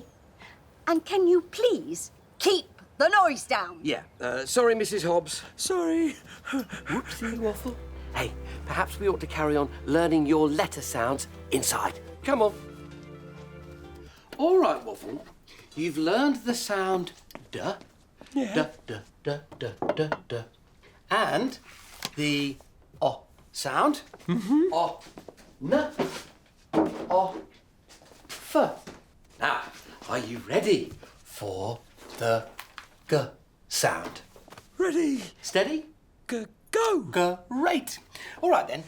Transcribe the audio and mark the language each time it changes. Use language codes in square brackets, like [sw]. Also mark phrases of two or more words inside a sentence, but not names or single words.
[en] And can you please keep the noise down? Yeah. Sorry, Mrs. Hobbs. Sorry. Whoopsie, Waffle. Hey, perhaps we ought to carry on learning your letter sounds inside. Come on. All right, Waffle. You've learned the sound duh. Yeah. Duh, duh, duh, duh, duh, duh. And the o sound. Mm-hmm. O, n, o, f. Now, are you ready for the g sound? Ready. Steady? Go. Great. All right then.